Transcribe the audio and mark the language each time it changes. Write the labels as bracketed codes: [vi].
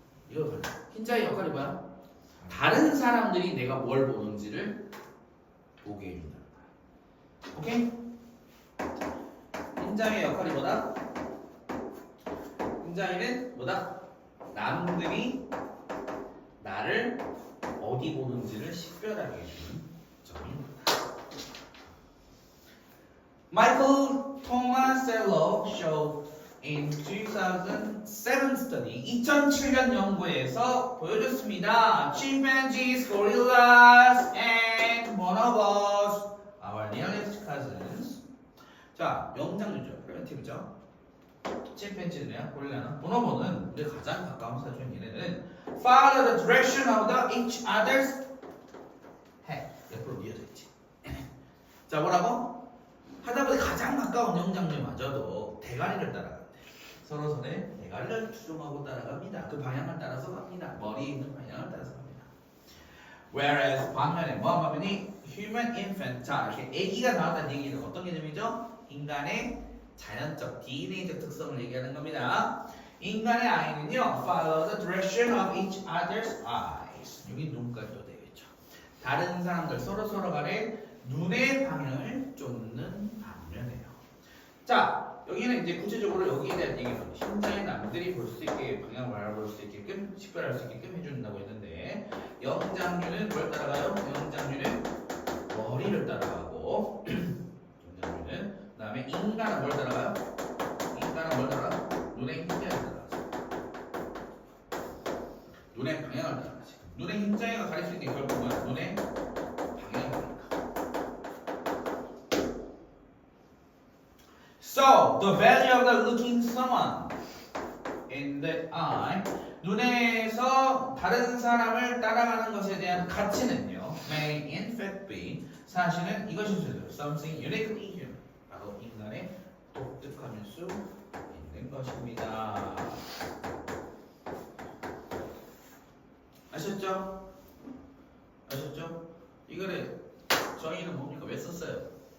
[ko] 이거 흰자위 역할이 뭐야? 다른 사람들이 내가 뭘 보는지를 보게 해준다. 오케이? 흰자위의 역할이 뭐다? 흰자위는 뭐다? 남들이 나를 어디 보는지를 식별하게 해주는 점입니다. [en] Michael Tomasello showed in 2007 study [ko] 2007년 연구에서 보여줬습니다. [en] Chimpanzees, gorillas, and bonobos, our nearest cousins. [ko] 자, 영장류죠. 프리미티브죠. 침팬지는요, 고릴라는, 보노보는 우리 가장 가까운 사촌 얘네는 [en] follow the direction of the each other's head. [ko] 옆으로 이어져 있지. 자, 뭐라고? 하다보니 가장 가까운 영장류마저도 대가리를 따라간대. 서로서로의 대가리를 추종하고 따라갑니다. 그 방향을 따라서 갑니다. 머리에 있는 방향을 따라서 갑니다. Whereas 반면에 뭐하면이 human infant, 자 이렇게 아기가 나왔다는 얘기는 어떤 개념이죠? 인간의 자연적 DNA적 특성을 얘기하는 겁니다. 인간의 아이는요, [en] follow the direction of each other's eyes. [ko] 여기 눈깔도 되겠죠. 다른 사람들 서로 간에 눈의 방향을 쫓는 반면에요. 자, 여기는 이제 구체적으로 여기에 대한 얘기는 흰자의 남들이 볼 수 있게 방향을 알아볼 수 있게끔 식별할 수 있게끔 해준다고 했는데 영장류는 뭘 따라가요? 영장류는 머리를 따라가고 영장류는 그다음에 인간은 뭘 따라가요? 인간은 뭘 따라가? 눈의 흰자를 따라가죠. 눈의 방향을 따라가지. 눈의 흰자가 가릴 수 있는 게 결국 뭐야? 눈의 방향을 가니까. [en] So, the value of the looking someone in the eye [ko] 눈에서 다른 사람을 따라가는 것에 대한 가치는요 [en] may in fact be [ko] 사실은 이것일 수 있어요. [en] Something uniquely human [ko] 바로 인간의 독특함일 수 있는 것입니다. 아셨죠? 아셨죠? 이거를 저희는 뭡니까? 왜 썼어요?